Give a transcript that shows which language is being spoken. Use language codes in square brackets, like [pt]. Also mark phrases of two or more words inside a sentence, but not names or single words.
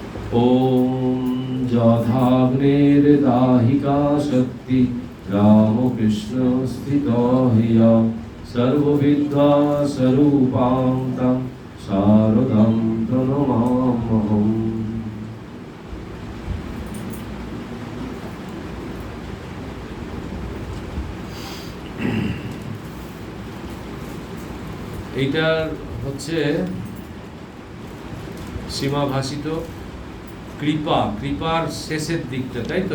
[sa] ओम जधाग्नेर्दाहिका शक्ति रामकृष्ण स्थितो हिया सर्वविद्या स्वरूपां तं शारदां प्रणमाम्यहम्। [bn] এইটার হচ্ছে সীমা ভাষিত কৃপা, কৃপার শেষের দিকটা, তাই তো?